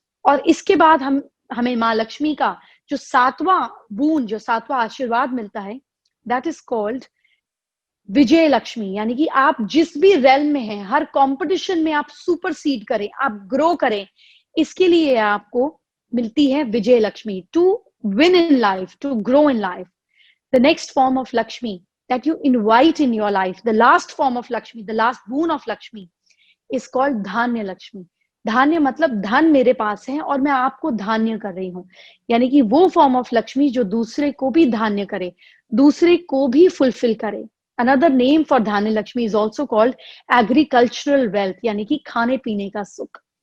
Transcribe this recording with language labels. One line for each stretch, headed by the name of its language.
Hindi: और इसके बाद हमें माँ लक्ष्मी का जो 7वां बूंद, जो 7वां आशीर्वाद मिलता है,
English: that is called
Hindi: विजय लक्ष्मी. यानी कि आप जिस भी रेल में हैं, हर कंपटीशन में आप सुपरसीड करें, आप ग्रो करें, इसके लिए आपको मिलती है विजय Lakshmi.
English: To win in life, to grow in life. The next form of Lakshmi that you invite in your life, the last form of Lakshmi, the last boon of Lakshmi is called Dhanya Lakshmi.
Hindi: धान्य मतलब धन मेरे पास है और मैं आपको धान्य कर रही हूँ. यानी कि वो
English: form of
Hindi: लक्ष्मी जो दूसरे को भी धान्य करे, दूसरे को भी फुलफिल करे.
English: Another name for Dhanya Lakshmi is also called agricultural wealth,
Hindi: यानी कि खाने पीने का सुख।